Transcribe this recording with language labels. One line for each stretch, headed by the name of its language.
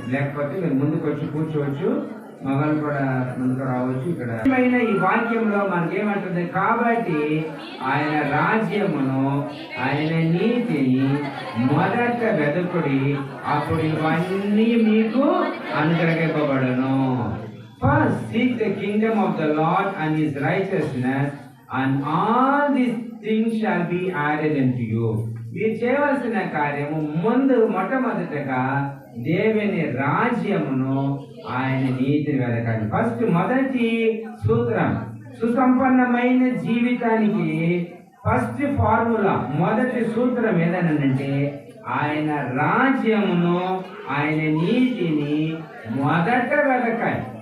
Telugu: లేకపోతే మీరు ముందుకు వచ్చి కూర్చోవచ్చు, మగలు కూడా ముందుకు రావచ్చు. ఇక్కడ ఈ వాక్యంలో మనకేమంటుంది, కాబట్టి ఆయన రాజ్యమును ఆయన నీతిని మొదట వెతుకుడి, అప్పుడు ఇవన్నీ మీకు అనుగ్రహింపబడును.
English: First seek the kingdom of the Lord and his righteousness, and all these things shall be added unto you.
Telugu: మీరు చేయవలసిన కార్యము మొట్టమొదటగా దేవుని రాజ్యమును ఆయన నీతిని వెతకండి. ఫస్ట్ మొదటి సూత్రం సుసంపన్నమైన జీవితానికి ఫస్ట్ ఫార్ములా, మొదటి సూత్రం ఏదనంటే ఆయన రాజ్యమును ఆయన నీతిని మొదట వెతకాలి.